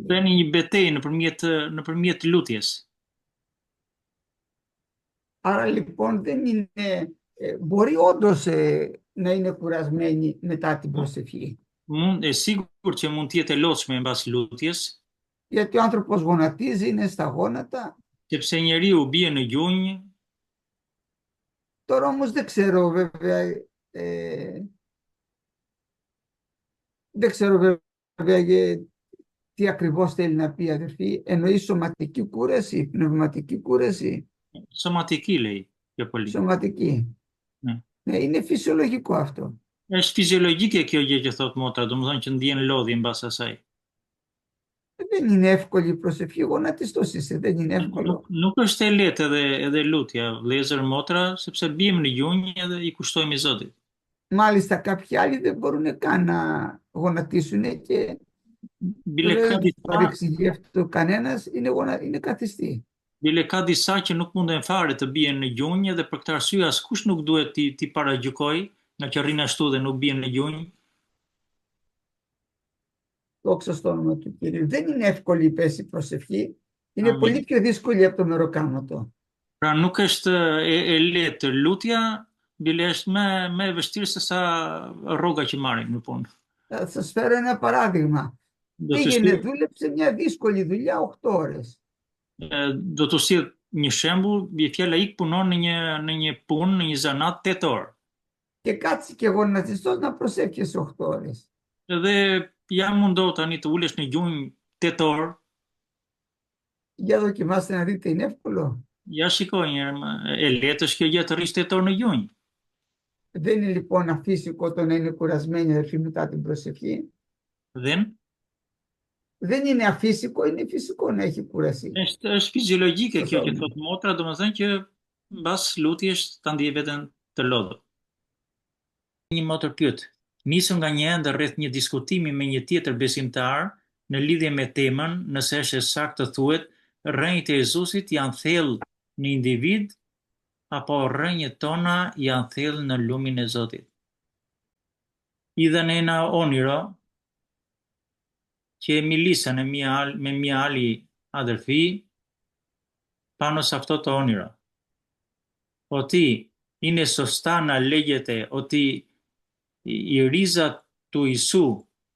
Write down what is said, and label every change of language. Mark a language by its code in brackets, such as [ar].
[sq] bëni një betejë nëpërmjet lutjes. [el] Άρα λοιπόν δεν είναι, μπορεί όντως να είναι κουρασμένη μετά την προσευχή. [sq] Sigurt që mund të jetë e lodhshme mbas lutjes, [el] Γιατί ο άνθρωπος γονατίζει, είναι στα γόνατα. [sq] sepse njeriu bie në gjunjë. [el] Τώρα όμως δεν ξέρω βέβαια, δεν ξέρω βέβαια τι ακριβώς θέλει να πει αδερφή. Εννοεί σωματική κούραση, πνευματική κούραση. Somatiki λέει πιο πολύ. Σωματική. Ναι. Ναι, είναι φυσιολογικό αυτό. [sq] Është fiziologjike kjo gjë që thot motra, domethënë që ndjen lodhje mbas asaj. [el] Δεν είναι εύκολη η προσευχή, γονατιστός είσαι, δεν είναι εύκολο. [sq] Nuk është e lehtë edhe lutja, vëllezër motra, sepse biem në gjunjë edhe i kushtojmë Zotit. [el] Μάλιστα κάποιοι άλλοι δεν μπορούν καν να γονατίσουν και δεν παρεξηγεί κανένας, είναι καθιστή. [sq] Bile ka disa që nuk munden fare të bien në gjunjë dhe për këtë arsye askush nuk duhet ti paragjykoj, nga që rrin ashtu dhe nuk bien në gjunjë. [el] Δόξα στο όνομα του Κυρίου. Δεν είναι εύκολη η πέση προσευχή. Είναι πολύ πιο δύσκολη από το μεροκάματο. [sq] Pra nuk është e lehtë lutja, bile është më e vështirë se sa rroga që marrim në punë. [el] Θα σας φέρω ένα παράδειγμα. Πήγαινε, δούλεψε μια δύσκολη δουλειά 8 ώρες. [sq] Do të sjell një shembull, bie fjala ik punon në një punë, në një zanat 8 orë. [el] Και κάτσε και γονατιστός να προσεύχεσαι 8 ώρες. [sq] Dhe jam mundoh tani të ulesh në gjunjë 8 orë. [el] Για δοκιμάστε να δείτε, είναι εύκολο. [sq] Ja shikoj një herë, e lehtë është kjo gjë të rish 8 orë në gjunjë. [el] Δεν είναι λοιπόν αφύσικο το να είναι κουρασμένη αδερφή μετά την προσευχή. Δεν είναι αφύσικο, είναι φυσικό να έχει κουραστεί. [sq] Është fiziologjike kjo që thot motra, domethënë që mbas lutjes ta ndiej veten të lodhur. Një motër pyet, nisëm nga një ende rreth një diskutimi me një tjetër besimtar në lidhje me temën, nëse është e saktë të thuhet, rrënjët e Jezusit janë thellë në individ apo rrënjët tona janë thellë në lumin e Zotit. [el] Idhan ένα όνειρο και μιλήσανε με μια άλλη αδερφή πάνω σε αυτό το όνειρο. Ότι είναι σωστά να λέγεται ότι η ρίζα του Ιησού